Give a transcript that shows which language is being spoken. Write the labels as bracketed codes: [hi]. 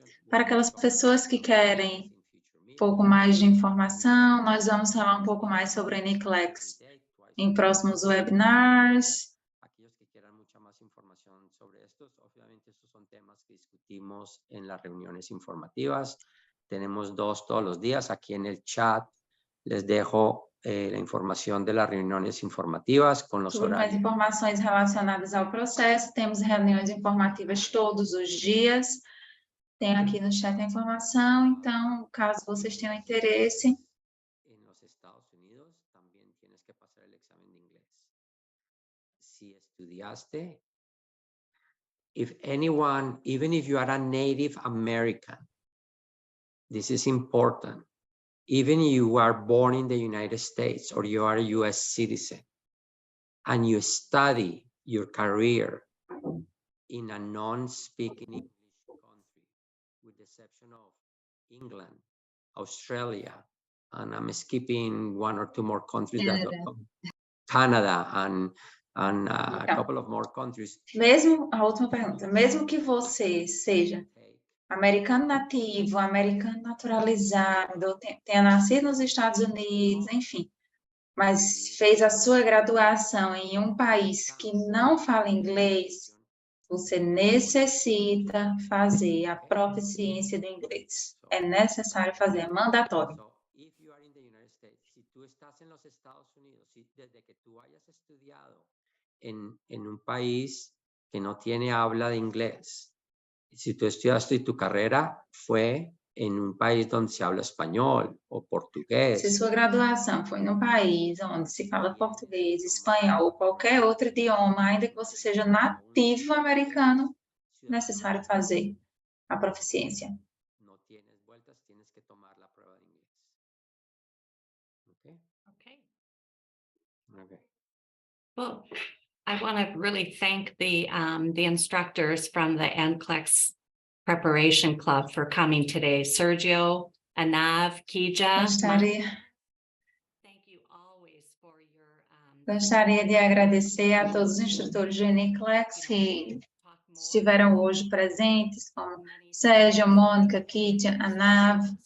[pt] Para aquelas pessoas que querem um pouco mais de informação, nós vamos falar um pouco mais sobre o NCLEX em próximos webinars. [es] Aquellos que quieran mucha más información sobre estos, obviamente estos son temas que discutimos en las reuniones informativas. Tenemos dos todos los días. Aquí en el chat les dejo la información de las reuniones informativas con los [pt] Sobre mais [es] horarios. [pt] informações relacionadas ao processo, temos reuniões informativas todos os dias. Tem aqui no chat a informação, então, caso vocês tenham interesse, [es] En los Estados Unidos, que pasar el examen de inglés. Si estudiaste, [en] if anyone, even if you are a Native American, this is important. Even you are born in the United States or you are a US citizen and you study your career in a non-speaking English country, with the exception of England, Australia, and I'm skipping one or two more countries Canada and a [pt] Então, [en] couple of more countries. [pt] Mesmo, a última pergunta, mesmo que você seja americano nativo, americano naturalizado, tenha nascido nos Estados Unidos, enfim, mas fez a sua graduação em um país que não fala inglês, você necessita fazer a proficiência do inglês. É necessário fazer, é mandatório. [en] So, if you are in the United States, [es] si tú estás en los Estados Unidos, desde que tú hayas estudiado en un país que no tiene habla de inglés, si tú estudiaste tu carrera fue en un país donde se habla español o portugués. [pt] Se sua graduação foi num país onde se fala português, espanhol ou qualquer outro idioma, ainda que você seja nativo americano, é necessário fazer a proficiência. [es] No tienes vueltas, tienes que tomar la prueba de inglés. [en] Okay? Okay. Okay. Well, I want to really thank the instructors from the NCLEX Preparation Club for coming today. Sergio, Anav, Kija. [pt] Gostaria, [en] Thank you always for your [pt] gostaria de agradecer a todos os instrutores do NCLEX que estiveram hoje presentes, como Sérgio, Mônica, Kitia, Anav.